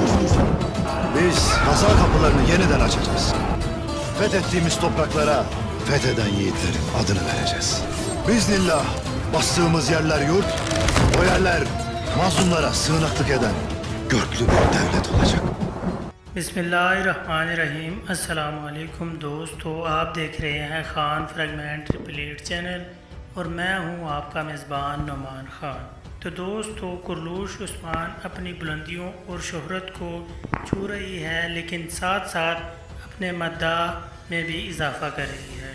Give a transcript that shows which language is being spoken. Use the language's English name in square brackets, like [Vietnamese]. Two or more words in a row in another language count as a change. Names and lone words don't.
[Turkish] Biz Hazar kapılarını yeniden açacağız. Fethettiğimiz topraklara fetheden yiğitlerin adını vereceğiz. Biiznillah bastığımız yerler yurt, o yerler mazlumlara sığınaklık eden görklü bir devlet olacak. [Hindi] बिस्मिल्लाहिर्रहमानिर्रहीम [Arabic] السلام عليكم [Hindi] दोस्तों, आप देख रहे हैं ख़ान फ्रेगमेंट रिप्लेट चैनल और मैं हूं आपका मेज़बान नुमान ख़ान। तो दोस्तों, कुरलूश उस्मान अपनी बुलंदियों और शोहरत को छू रही है, लेकिन साथ साथ अपने मद्दाह में भी इजाफ़ा कर रही है।